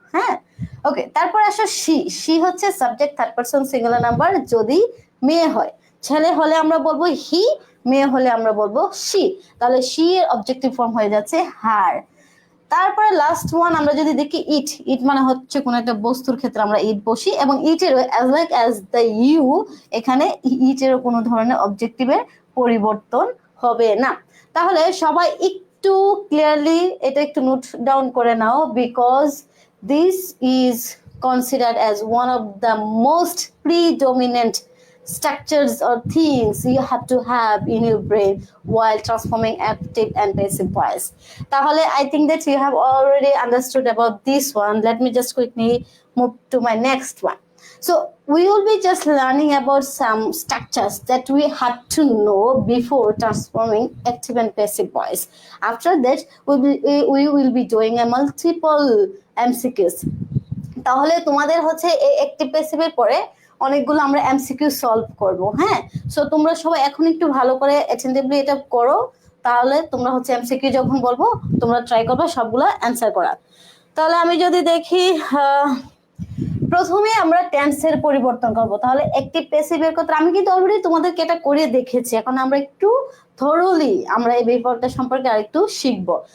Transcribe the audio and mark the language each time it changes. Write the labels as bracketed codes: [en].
[bn] হ্যাঁ, ওকে, তারপর আসো সি হচ্ছে subject third person singular number যদি মেয়ে হয়, ছেলে হলে আমরা বলবো হি, মেয়ে হলে আমরা বলবো সি, তাহলে সি এর অবজেক্টিভ ফর্ম হয়ে যাচ্ছে হার। তারপরে লাস্ট ওয়ান আমরা যদি দেখি ইট মানে হচ্ছে কোন একটা বস্তুর ক্ষেত্রে আমরা ইট বসি, এবং ইটের as like as the you, এখানে ইটেরও কোনো ধরনের অবজেক্টিভের পরিবর্তন হবে না। তাহলে সবাই একটু ক্লিয়ারলি এটা একটু নোট ডাউন করে নাও, [en] Because this is considered as one of the most predominant structures or things you have to have in your brain while transforming active and passive voice. Tahole, I think that you have already understood about this one. Let me just quickly move to my next one. So we will be just learning about some structures that we have to know before transforming active and passive voice. After that, we will be doing a multiple MCQs. [bn] তাহলে তোমাদের হচ্ছে এই active প্যাসিভের পরে অনেকগুলো আমরা MCQ solve করব। হ্যাঁ, so তোমরা সবাই এখন একটু ভালো করে অ্যাটেন্টিভলি এটা করো, তাহলে তোমরা হচ্ছে এমসিকিউ যখন বলবো তোমরা ট্রাই করবে সবগুলো অ্যান্সার করার। তাহলে আমি যদি দেখি, প্রথমে আমরা টেন্সের পরিবর্তন করব, তাহলে অ্যাক্টিভ প্যাসিভের কথা আমি কিন্তু অলরেডি তোমাদেরকে এটা করে দেখেছি, এখন আমরা একটু থরোলি আমরা এই ব্যাপারটা সম্পর্কে আরেকটু শিখবো।